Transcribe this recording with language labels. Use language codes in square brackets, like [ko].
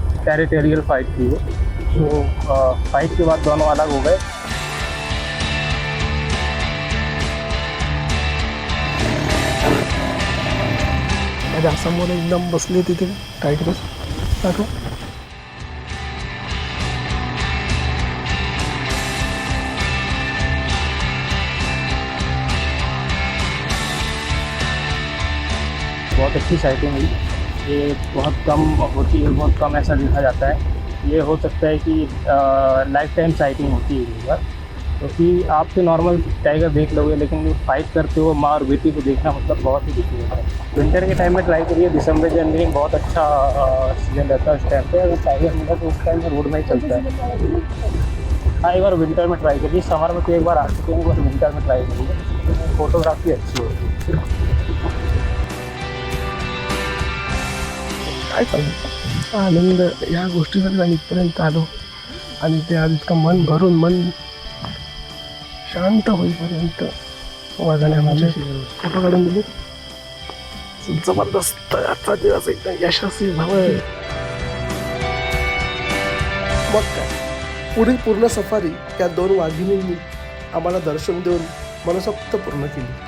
[hi] Territorial fight थी वो. तो फाइट के बाद दोनों अलग हो गए. [mr] माझ्या समोर एकदम बसली तिथे टायगर. दाखव. [hi] बहुत अच्छी साइटिंग हुई. ये बहुत कम होती है, बहुत कम ऐसा देखा जाता है ये हो सकता है कि लाइफ टाइम साइटिंग होती है एक बार, क्योंकि आप तो नॉर्मल टाइगर देख लोगे, लेकिन फाइट करते हुए माँ और बेटी को देखना मतलब बहुत ही डिफिकल्ट है। विंटर के टाइम में ट्राई करिए, दिसंबर जनवरी में बहुत अच्छा सीजन रहता है उस टाइम पे। अगर टाइगर मिला तो उस टाइम में रोड में ही चलता है। हाँ, एक बार विंटर में ट्राई करिए, समर में तो एक बार आ चुके हैं, एक बार विंटर में ट्राई करिए, फोटोग्राफी अच्छी होती है। [mr] काय सांगू, आनंद या गोष्टीसाठी आम्ही इथपर्यंत आलो आणि ते आज इतकं मन भरून मन शांत होईपर्यंत वाघाने आमचे फोटो काढून दिले. जबरदस्त आजचा दिवस एकदम यशस्वी व्हावं. मग काय, पुढील पूर्ण सफारी या 2 वाघिणींनी आम्हाला दर्शन देऊन मनसोक्त पूर्ण केली.